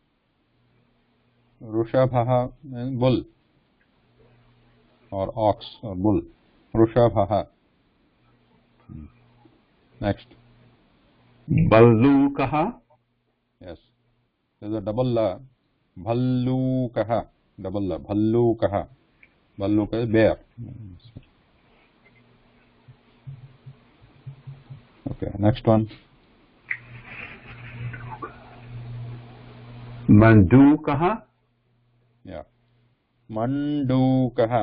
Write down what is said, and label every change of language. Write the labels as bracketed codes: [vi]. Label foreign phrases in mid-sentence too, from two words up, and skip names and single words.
[en] Rushabhaha means bull or ox or bull. Rushabhaha. Next. [sa] Ballukaha. [en] Yes. There's a double la. Bhallukaha. Double la. Bhallukaha. Bhalluka is bear. Okay. Next one. [sa] Mandukaha. [en] Yeah. Mandukaha.